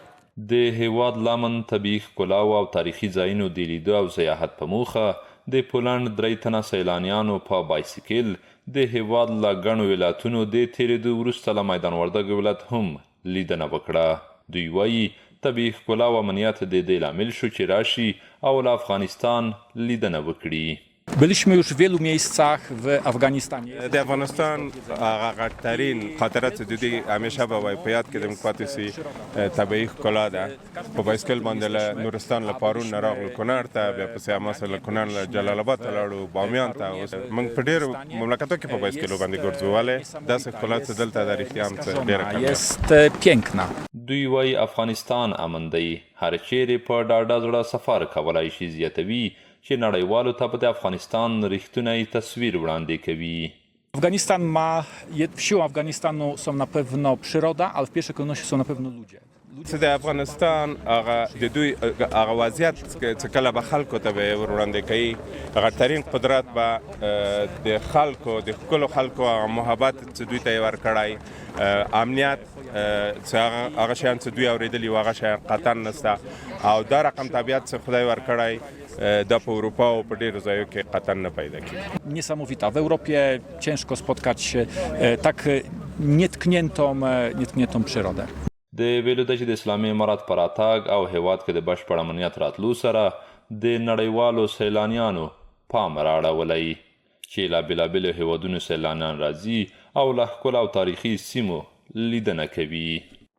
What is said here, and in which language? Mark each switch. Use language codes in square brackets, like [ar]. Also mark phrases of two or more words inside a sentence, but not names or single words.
[ps] د هېواد لمن طبیعي ښکلاو او تاریخي ځایونو د لیدو او سیاحت په موخه د پولنډ 3 تنه سیلانیانو په بایسکل د هېواد له ګڼو ولایتونو د تېرېدو وروسته له میدان وردګ ولایت هم لیدنه وکړه. دوی وايي طبیعي ښکلا او امنیت د دې لامل شو چې راشي او له افغانستان لیدنه وکړي. [pl] Byliśmy już w wielu miejscach w Afganistanie. [ps] د افغانستان هغه غټترین خاطرات چې د دې همیشه به وای په یاد کې د پاتې سي طبیعي ښکلا ده. په بایسکل باندې له نورستان له پارون نه راغلو کونړ ته، بیا پسې هماسې له کونړ له جلال آباد ته لاړو بامیان ته. اوس موږ په ډېرو مملکتو کې په بایسکلو باندې ګرځو، ولې داسې ښکلا چې دلته ده رښتیا هم څه ډېره کمه [pl] jest piękna. [ps] دوی وايي افغانستان امن دی، هر چیرې په ډاډه زړه سفر کولای شي. زیاتوي چې نړیوالو ته د افغانستان رښتونی تصویر وړاندې کوي. [pl] Afganistan ma, siłą Afganistanu są na pewno przyroda, ale w pierwszej kolejności są na pewno ludzie. [ps] چې د افغانستان هغه د دوی هغه وضعیت چې کله به خلکو ته به ور وړاندې کوي، غټترین قدرت به د خلکو د ښکلو خلکو هغه محبت چې دوی ته یې ورکړی، امنیت چې هغه شیان چې دوی اورېدلي وو هغه شیان قطعا نشته، او دا رقم طبیعت چې خدای ورکړی دا په اروپا او په ډېرو ځایو کې قطعا نه پیدا کېږي. [pl] Niesamowita. W Europie ciężko spotkać tak nietkniętą przyrodę. [ps] د ویلو ده چې د اسلامي امارات په راتګ او هېواد کې د بشپړ امنیت راتلو سره د نړیوالو سیلانیانو پام رااړولی چې له بېلابېلو هېوادونو سیلانیان راځي او له ښکلو او تاریخي سیمو لیدنه کوي.